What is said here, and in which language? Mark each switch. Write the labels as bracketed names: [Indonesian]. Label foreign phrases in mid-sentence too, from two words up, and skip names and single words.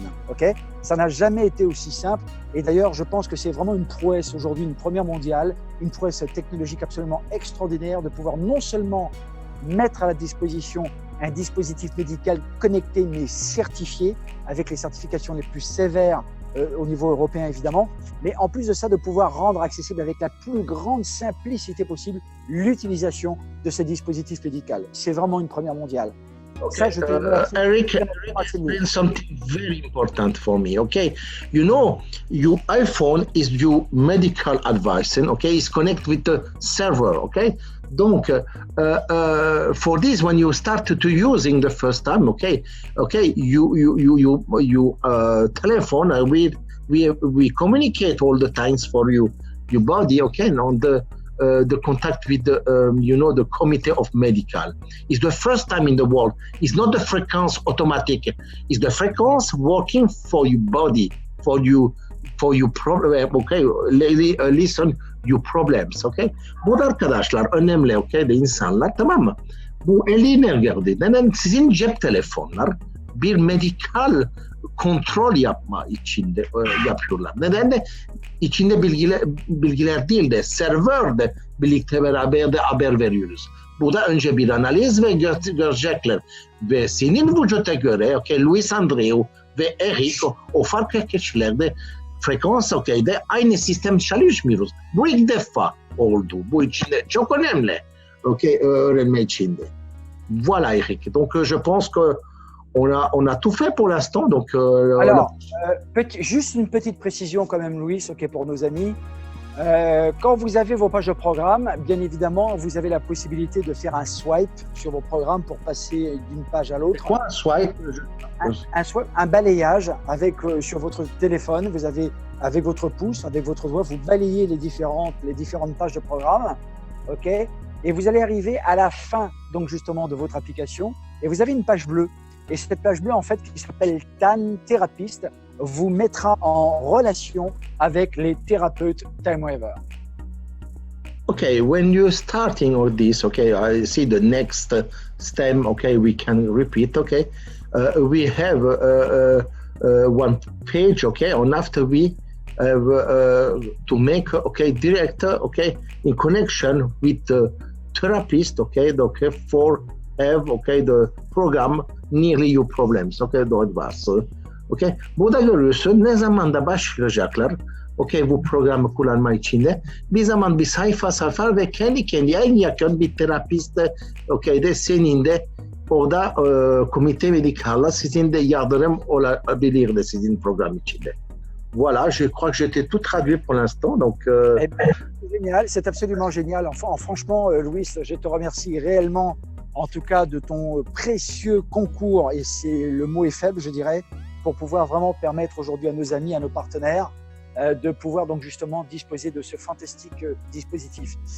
[French] Okay, ça n'a jamais été aussi simple et d'ailleurs, je pense que c'est vraiment une prouesse aujourd'hui, une première mondiale, une prouesse technologique absolument extraordinaire de pouvoir non seulement mettre à la disposition un dispositif médical connecté mais certifié avec les certifications les plus sévères au niveau européen évidemment, mais en plus de ça de pouvoir rendre accessible avec la plus grande simplicité possible l'utilisation de ce dispositif médical. C'est vraiment une première mondiale. Okay. [English] Eric explained something very important for me. Okay, you know, your iPhone is your medical advice, okay, it's connected with the server. Okay, donc for this, when you start to using the first time, okay, you telephone we communicate all the times for your body, okay, and on the contact with the committee of medical. It's the first time in the world. It's not the frequency automatic. It's the frequency working for your body, for your problem. Okay, listen your problems. [Turkish] Okay. Bu arkadaşlar önemli. Okay, de insanlar tamam mı? Bu eline girdi. Neden sizin cep telefonlar bir medikal kontrol yapma içinde yapıyorlar. Neden de içinde bilgiler değil de serverde birlikte beraber de haber veriyoruz. Bu da önce bir analiz ve görecekler. Ve senin vücuda göre, okay, Luis Andreu ve Eric o farklı kişilerde frekans okeyde aynı sistem çalışmıyoruz. Bu ilk defa oldu. Bu içinde çok önemli. Okay, öğrenme içinde. [French] Voilà Eric. Donc je pense que on a tout fait pour l'instant. Donc, alors, juste une petite précision quand même, Louis, ok, pour nos amis. Quand vous avez vos pages de programme, bien évidemment, vous avez la possibilité de faire un swipe sur vos programmes pour passer d'une page à l'autre. Quoi, un swipe? Un balayage avec sur votre téléphone. Vous avez avec votre pouce, avec votre doigt, vous balayez les différentes pages de programme, ok. Et vous allez arriver à la fin, donc justement, de votre application, et vous avez une page bleue. Et cette page bleue, en fait, qui s'appelle TAN Thérapeute, vous mettra en relation avec les thérapeutes TimeWaver. [English] Okay, when you're starting all this, okay, I see the next stem, okay, we can repeat, okay. We have one page, okay, and after we have to make, okay, direct, okay, in connection with the therapist, okay, for have, okay, the program nearly your problems, [Turkish] okay, doğru varsa, okay. Burada görüyorsun ne zaman da başlayacaklar, okay, bu programı kullanma içinde bir zaman bir sayfa ve kendi en yakın bir terapist, okay, de senin de orada komite medikalla sizin de yardım olabilir de sizin program içinde. [French] Voilà, je crois que j'étais tout traduit pour l'instant, donc. C'est génial, c'est absolument génial. Enfin, franchement, Louis, je te remercie réellement. En tout cas, de ton précieux concours, et le mot est faible, je dirais, pour pouvoir vraiment permettre aujourd'hui à nos amis, à nos partenaires, de pouvoir donc justement disposer de ce fantastique dispositif.